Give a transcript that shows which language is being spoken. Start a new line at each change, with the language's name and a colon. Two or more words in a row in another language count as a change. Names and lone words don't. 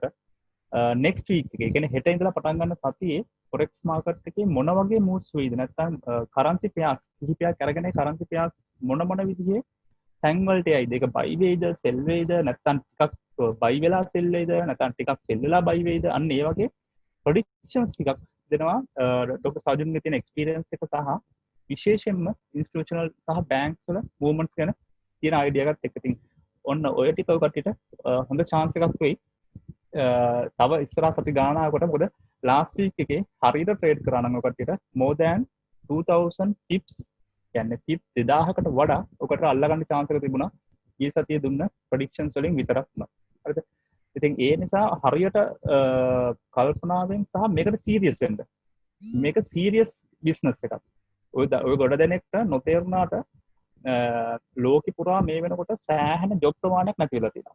English: next week
Sinhala: එකේ කියන්නේ හෙට ඉඳලා පටන් ගන්න සතියේ
English: Forex market
Sinhala: එකේ මොන වගේ moves වෙයිද නැත්නම්
English: currency pairs
Sinhala: කිහිපයක් අරගෙන
English: currency pairs
Sinhala: මොන විදිහේ තැන් වලට යයිද, ඒක buy වෙයිද, sell වෙයිද, නැත්නම් ටිකක් buy වෙලා sell වෙයිද, නැත්නම් ටිකක් sell වෙලා buy වෙයිද, අන්න ඒ වගේ predictions ටිකක් දෙනවා ડોක්ටර් සර්ජුන්ගේ තියෙන experience එක සහ විශේෂයෙන්ම ඉන්ස්ටිටියුෂනල් සහ බැංක්ස් වල මූවමන්ට්ස් ගැන තියෙන අයිඩියා එකත් එක්ක. ඉතින් ඔන්න ඔය ටික ඔය කට්ටියට හොඳ chance එකක් වෙයි. තව ඉස්සරහ සති ගානාවකට මොකද
English: last week
Sinhala: එකේ හරියට ට්‍රේඩ් කරා නම් ඔය කට්ටියට
English: more than 2000 pips
Sinhala: කියන්නේ pip 2000කට වඩා ඔකට අල්ලගන්න chance එක තිබුණා. ඊ සතියේ දුන්න predictions වලින් විතරක්ම. හරිද? ඉතින් ඒ නිසා හරියට කල්පනාවෙන් සහ මේකට serious වෙන්න. මේක
English: serious business
Sinhala: එකක්. ඔය ගොඩ දෙනෙක්ට නොතේරුණාට ලෝකෙ පුරා මේ වෙනකොට සෑහෙන ජොබ් ප්‍රමාණයක් නැති වෙලා තියෙනවා.